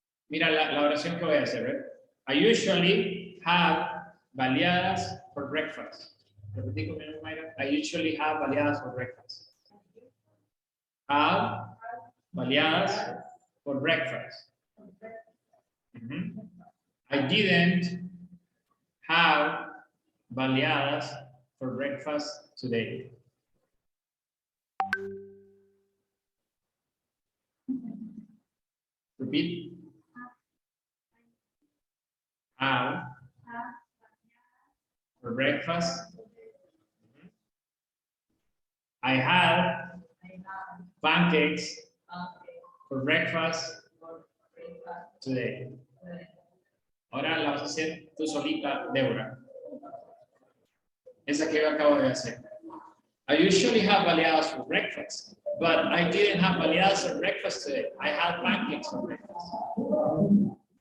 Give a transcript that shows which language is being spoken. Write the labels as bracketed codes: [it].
[es] Mira la oración que voy a hacer, ¿eh? [en] I usually have baleadas for breakfast. [es] Repetí conmigo, Mayra. [en] I usually have baleadas for breakfast. have baleadas for breakfast. I didn't have baleadas for breakfast today. Repeat. Have for breakfast. I had pancakes for breakfast today. [es] Ahora la vas a hacer tú solita, Débora. Esa que yo acabo de hacer. [en] I usually have baleadas for breakfast, but I didn't have baleadas for breakfast today. I had pancakes for breakfast.